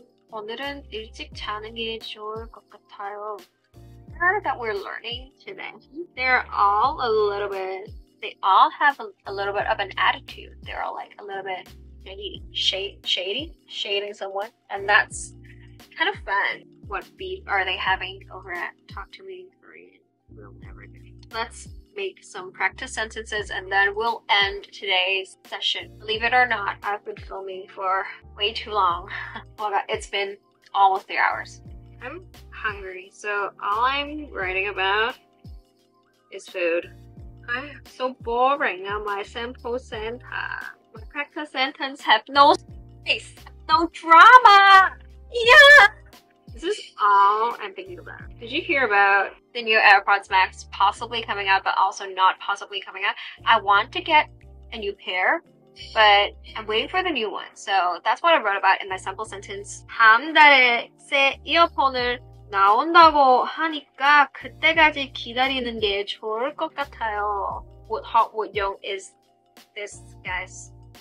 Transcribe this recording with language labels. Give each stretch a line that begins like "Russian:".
Korean: 오늘은 일찍 자는 게 좋을 것 같아요.
English: That we're learning today, they all have a little bit of an attitude. They're all like a little bit shading someone, and that's kind of fun. What beat are they having over at Talk to Me in Korean? We'll never know. Let's make some practice sentences, and then we'll end today's session. Believe it or not, I've been filming for way too long. Oh God, it's been almost 3 hours. I'm hungry, so all I'm writing about is food. I'm so boring on my sample center. My practice sentence have no space, no drama. Yeah! This is all I'm thinking about. Did you hear about the new AirPods Max possibly coming out, but also not possibly coming out? I want to get a new pair, but I'm waiting for the new one. So that's what I wrote about in my sample sentence.
Korean: 다음 달에 새 이어폰을 나온다고 하니까 그때까지 기다리는 게 좋을 것 같아요.
English: What hot wood young is this, guys?